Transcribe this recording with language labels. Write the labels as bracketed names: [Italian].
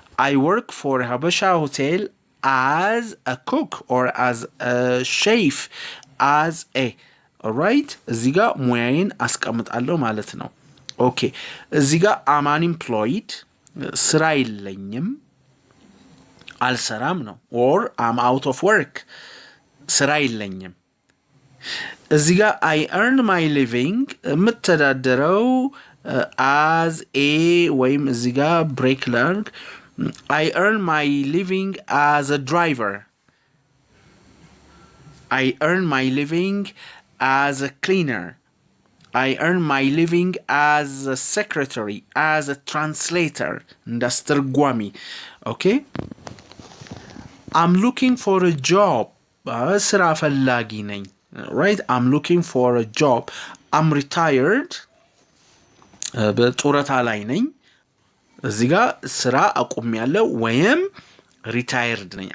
[English] I work for Habasha Hotel as a cook or as a chef as a alright [Amharic] እዚህ ጋር ሙያዬን አስቀምጣለሁ ማለት ነው። [English] ኦኬ እዚህ ጋር I'm unemployed [Amharic] ስራ የለኝም አልሰራም ነው [English] or I'm out of work [Amharic] ስራ የለኝም። [English] እዚህ ጋር I earn my living የምተዳደረው as a [Amharic] ወይም እዚህ ጋር ብሬክ ላርግ [English] I earn my living as a driver. I earn my living as a cleaner. I earn my living as a secretary, as a translator. [Amharic] እንዳስተርጓሚ okay? [English] I'm looking for a job. [Amharic] ስራ ፈላጊ ነኝ. [English] Right? I'm looking for a job. I'm retired. [Amharic] በጡረታ ላይ ነኝ. እዚህ ጋር ስራ አቁሜያለሁ ወይም ሪታየርድ ነኝ.